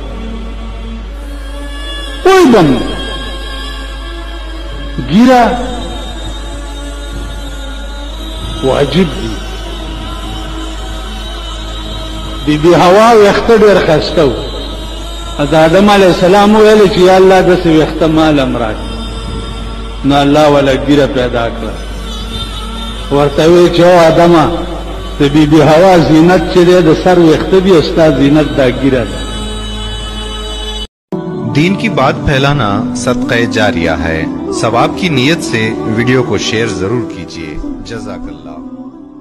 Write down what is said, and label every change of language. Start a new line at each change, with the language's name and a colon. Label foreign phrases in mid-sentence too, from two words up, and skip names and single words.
Pashto: پوه به هم ګیره واجب دي بیبي حوا ویښته ډېر ښایسته و د آدم علیه السلام ویل چې یا الله داسې ویښته مال هم راکړه نو الله والا ګیره پیدا کړه ورته وی چې او آدمه د بیبي حوا زینت چې دی د سر ویښته دي او ستا زینت دا ګیره ده
Urdu: دین کی بات پھیلانا صدقے جاریہ ہے. ثواب کی نیت سے ویڈیو کو شیئر ضرور کیجیے. जज़ाकल्लाह।